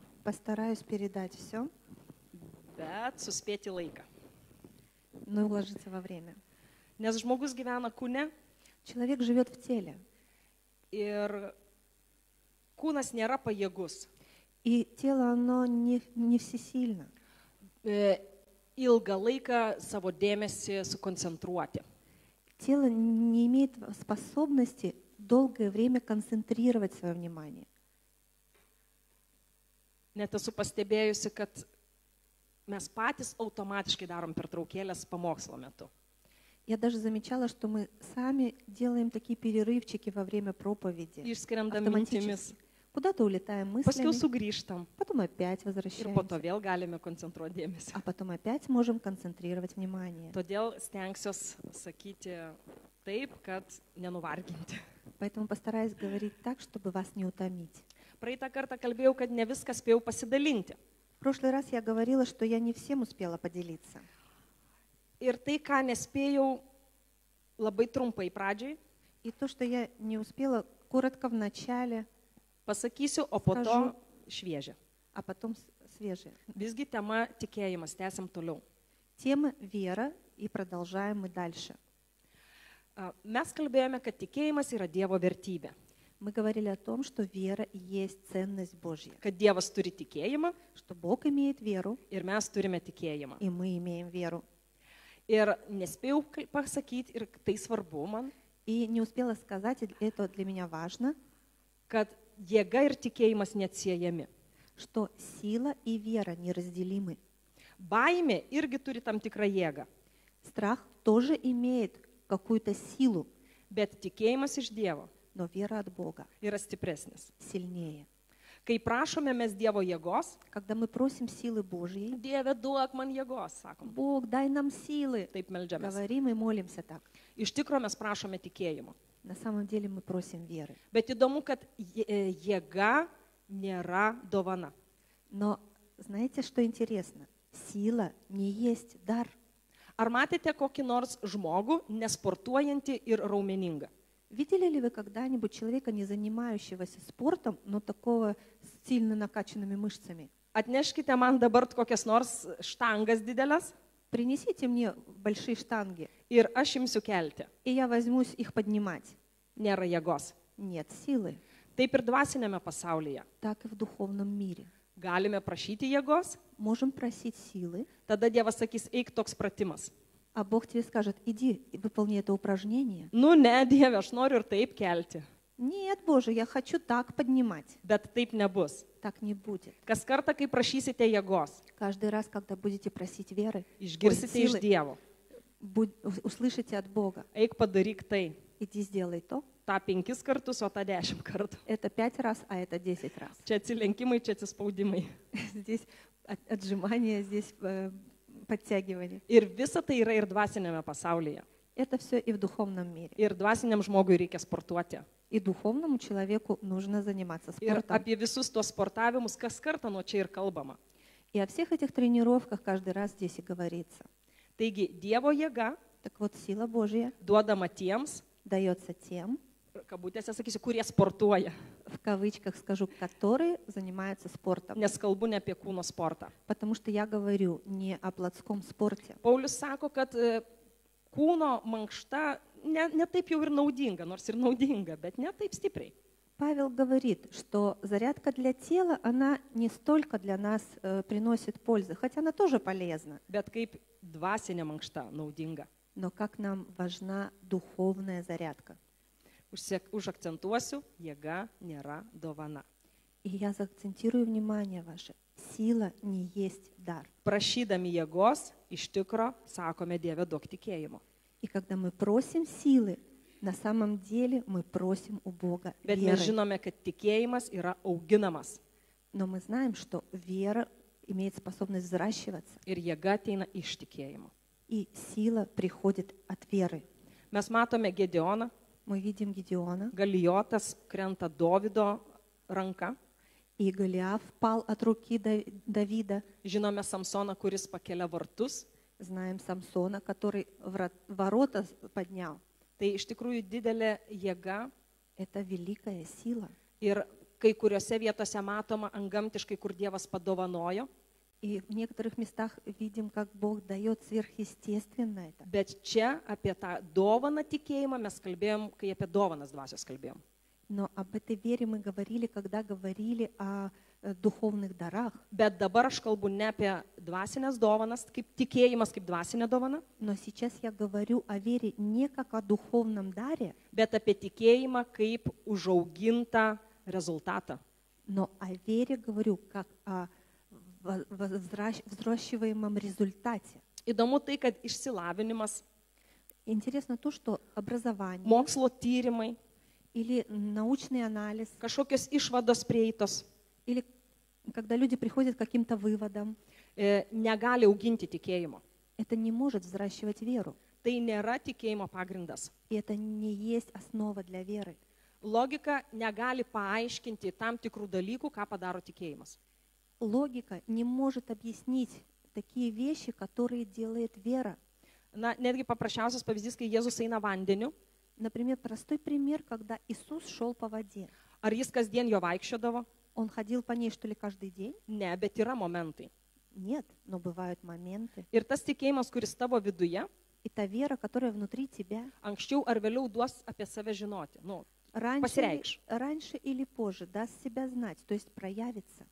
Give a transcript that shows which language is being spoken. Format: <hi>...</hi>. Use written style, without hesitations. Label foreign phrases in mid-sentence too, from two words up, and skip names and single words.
<ru>Постараюсь передать все,</ru> <lt>bet suspėti laiką.</lt> <ru>но уложиться во время.</ru> <lt>Nes žmogus gyvena kūne</lt> <ru>Человек живет в теле,</ru> <lt>ir kūnas nėra pajėgus</lt> <ru>и тело, оно не всесильно.</ru> <lt>ilgą laiką savo dėmesį sukoncentruoti.</lt> <ru>Тело не имеет способности долгое время концентрировать свое внимание.</ru> <lt>Net esu pastebėjusi, kad mes patys automatiškai darom pertraukėlės pamokslo metu.</lt> <ru>Я даже замечала, что мы сами делаем такие перерывчики во время проповеди.</ru> <lt>Išskiriam</lt> <ru>Автоматически.</ru> <lt>mintimis,</lt> <ru>Куда-то улетаем</ru> <lt>paskui</lt> <ru>мыслями,</ru> <lt>sugrįžtam</lt> <ru>потом опять</ru> <lt>ir po to</lt> <ru>возвращаемся,</ru> <lt>vėl galime koncentruoti dėmesį.</lt> <ru>а потом опять можем концентрировать внимание.</ru> <lt>Todėl stengsiuos sakyti taip, kad nenuvarginti.</lt> <ru>Поэтому постараюсь говорить так, чтобы вас не утомить.</ru> <lt>Praeitą kartą kalbėjau, kad ne viską spėjau pasidalinti.</lt> <ru>В прошлый раз я говорила, что я не всем успела поделиться.</ru> <lt>Ir tai, ką nespėjau labai trumpai pradžiai,</lt> <ru>И то, что я не успела, коротко в начале,</ru> <lt>pasakysiu, o po to</lt> <ru>Скажу.</ru> <lt>šviežia.</lt> <ru>а потом свежее.</ru> <lt>Visgi tema tikėjimas, tęsiam toliau.</lt> <ru>Тема вера, и продолжаем мы дальше.</ru> <lt>Mes kalbėjome, kad tikėjimas yra Dievo vertybė.</lt> <ru>Мы говорили о том, что вера и есть ценность Божья,</ru> <lt>Kad Dievas turi tikėjimą</lt> <ru>что Бог имеет веру,</ru> <lt>ir mes turime tikėjimą.</lt> <ru>и мы имеем веру.</ru> <lt>Ir nespėjau pasakyti, ir tai svarbu man,</lt> <ru>И не успела сказать, и это для меня важно,</ru> <lt>kad jėga ir tikėjimas neatsiejami.</lt> <ru>что сила и вера неразделимы.</ru> <lt>Baimė irgi turi tam tikrą jėgą,</lt> <ru>Страх тоже имеет какую-то силу,</ru> <lt>bet tikėjimas iš Dievo</lt> <ru>но вера от Бога</ru> <lt>yra stipresnis.</lt> <ru>сильнее.</ru> <lt>Kai prašome mes Dievo jėgos,</lt> <ru>Когда мы просим силы Божьей,</ru> <lt>Dieve duok man jėgos, sakom,</lt> <ru>Бог, дай нам силы,</ru> <lt>taip meldžiamės.</lt> <ru>говорим и молимся так.</ru> <lt>Iš tikrųjų mes prašome tikėjimo.</lt> <ru>На самом деле мы просим веры.</ru> <lt>Bet įdomu, kad jėga nėra dovana.</lt> <ru>Но знаете, что интересно? Сила не есть дар.</ru> <lt>Ar matėte kokį nors žmogų nesportuojantį ir raumeningą?</lt> <ru>Видели ли вы когда-нибудь человека, не занимающегося спортом, но такого с сильно накачанными мышцами?</ru> <lt>Atneškite man dabar kokias nors štangas didelės</lt> <ru>Принесите мне большие штанги,</ru> <lt>ir aš imsiu kelti.</lt> <ru>и я возьмусь их поднимать.</ru> <lt>Nėra jėgos.</lt> <ru>Нет силы.</ru> <lt>Taip ir dvasinėme pasaulyje.</lt> <ru>Так и в духовном мире.</ru> <lt>Galime prašyti jėgos,</lt> <ru>Можем просить силы,</ru> <lt>tada Dievas sakys, eik toks pratimas.</lt> <ru>а Бог тебе скажет, иди и выполни это упражнение.</ru> <lt>Nu, ne, Dieve, aš noriu ir taip kelti.</lt> <ru>Нет, Боже, я хочу так поднимать.</ru> <lt>Bet taip nebus.</lt> <ru>Так не будет.</ru> <lt>Kas kartą, kai prašysite jėgos,</lt> <ru>Каждый раз, когда будете просить веры,</ru> <lt>išgirsite iš</lt> <ru>силы.</ru> <lt>Dievo.</lt> <ru>Услышите от Бога,</ru> <lt>Eik padaryk tai.</lt> <ru>иди сделай то.</ru> <lt>Ta 5 kartus, o ta 10 kartų.</lt> <ru>Это 5 раз, а это 10 раз.</ru> <lt>Čia atsilenkimai, čia atsispaudimai.</lt> <ru>Здесь отжимания, здесь подтягивания.</ru> <lt>Ir visa tai yra ir dvasinėme pasaulyje.</lt> <ru>Это все и в духовном мире.</ru> <lt>Ir dvasiniam žmogui reikia sportuoti.</lt> <ru>И духовному человеку нужно заниматься</ru> <lt>Ir</lt> <ru>спортом.</ru> <lt>apie visus tuos sportavimus kas kartą nuo čia ir kalbama.</lt> <ru>И о всех этих тренировках каждый раз здесь и говорится.</ru> <lt>Taigi Dievo jėga</lt> <ru>Так вот, сила Божья</ru> <lt>duodama tiems,</lt> <ru>дается тем,</ru> <lt>kabutėse sakysiu, kurie sportuoja.</lt> <ru>в кавычках скажу, которые занимаются спортом.</ru> <lt>Nes kalbu ne apie kūno sportą.</lt> <ru>Потому что я говорю не о плотском спорте.</ru> <lt>Paulius sako, kad kūno mankšta ne taip jau ir naudinga, nors ir naudinga, bet ne taip stipriai.</lt> <ru>Павел говорит, что зарядка для тела, она не столько для нас приносит пользы, хотя она тоже полезна,</ru> <lt>Bet kaip dvasinė mankšta naudinga.</lt> <ru>но как нам важна духовная зарядка.</ru> <lt>Užakcentuosiu, jėga nėra dovana.</lt> <ru>И я заакцентирую внимание ваше, сила не есть дар.</ru> <lt>Prašydami jėgos, iš tikro, sakome Dieve duok tikėjimo.</lt> <ru>И когда мы просим силы, на самом деле мы просим у Бога</ru> <lt>Bet mes</lt> <ru>веры.</ru> <lt>žinome, kad tikėjimas yra auginamas</lt> <ru>Но мы знаем, что вера имеет способность взращиваться,</ru> <lt>ir jėga ateina iš tikėjimo.</lt> <ru>и сила приходит от веры.</ru> <lt>Mes matome Gedeoną,</lt> <ru>Мы видим Гедеона,</ru> <lt>Galijotas krenta Dovido ranka,</lt> <ru>и Голиаф пал от руки Давида.</ru> <lt>žinome Samsoną, kuris pakelia vartus.</lt> <ru>Знаем Самсона, который ворота поднял.</ru> <lt>Tai iš tikrųjų didelė jėga</lt> <ru>Это великая сила.</ru> <lt>ir kai kuriuose vietose matoma antgamtiškai, kur Dievas padovanojo,</lt> <ru>И в некоторых местах видим, как Бог дает сверхъестественно это.</ru> <lt>bet čia apie tą dovaną tikėjimą mes kalbėjom, kai apie dovanas dvasios kalbėjom.</lt> <ru>Но об этой вере мы говорили, когда говорили о духовных дарах.</ru> <lt>Bet dabar aš kalbu ne apie dvasinės dovanas, kaip tikėjimas, kaip dvasinė dovana,</lt> <ru>Но сейчас я говорю о вере не как о духовном даре,</ru> <lt>bet apie tikėjimą kaip užaugintą rezultatą.</lt> <ru>но о вере говорю как о взращиваемом результате.</ru> <lt>Įdomu tai, kad išsilavinimas,</lt> <ru>Интересно то, что образование</ru> <lt>mokslo tyrimai,</lt> <ru>или научный анализ,</ru> <lt>kažkokios išvados prieitos</lt> <ru>или когда люди приходят к каким-то выводам,</ru> <lt>negali auginti tikėjimo.</lt> <ru>это не может взращивать веру.</ru> <lt>Tai nėra tikėjimo pagrindas.</lt> <ru>И это не есть основа для веры.</ru> <lt>Logika negali paaiškinti tam tikrų dalykų, ką padaro tikėjimas.</lt> <ru>Логика не может объяснить такие вещи, которые делает вера.</ru> <lt>Na, netgi paprasčiausias pavyzdys, kai Jėzus eina vandeniu,</lt> <ru>Например, простой пример, когда Иисус шел по воде.</ru> <lt>ar jis kasdien jo vaikščiodavo?</lt> <ru>Он ходил по ней, что ли, каждый день?</ru> <lt>Ne, bet yra momentai.</lt> <ru>Нет, но бывают моменты.</ru> <lt>Ir tas tikėjimas, kuris tavo viduje,</lt> <ru>И та вера, которая внутри тебя,</ru> <lt>anksčiau ar vėliau duos apie save žinoti. Nu,</lt> <ru>раньше,</ru> <lt>pasireikš.</lt> <ru>раньше или позже даст себя знать, то есть проявится.</ru>